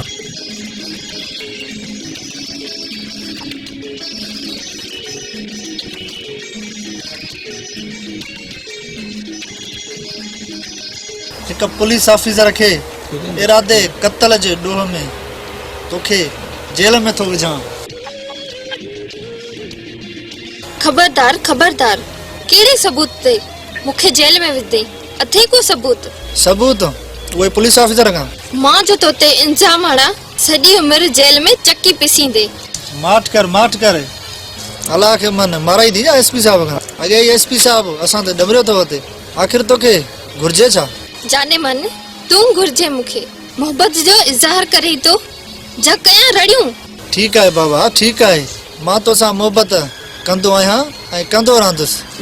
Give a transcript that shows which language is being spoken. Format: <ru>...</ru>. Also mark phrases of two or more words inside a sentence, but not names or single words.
<sd>एक</sd> <en>police officer</en> <sd>खे इरादे कत्ल जे ॾोह में तोखे जेल में थो विझां। खबरदार खबरदार, कहिड़े सबूत ते मूंखे जेल में विझे? अथे को सबूत उहे</sd> <en>police officer</en> <sd>खां मां जो तोते इल्जाम हणा सॼी उमिरि जेल में चकी पिसींदे। माठ कर अलाह खे मन माराई दी एसपी साहब खां। अॻे एसपी साहब असां ते डबरियो तो वते, आखिर तोखे घुर्जे छा? जाने मन तूं घुर्जे मूंखे मोहब्बत जो इज़हार करे तो जा कयां रड़ियूं। ठीक आहे बाबा, ठीक आहे, मां तोसां मोहब्बत कंदो आहियां ऐं कंदो रहंदुसि।</sd>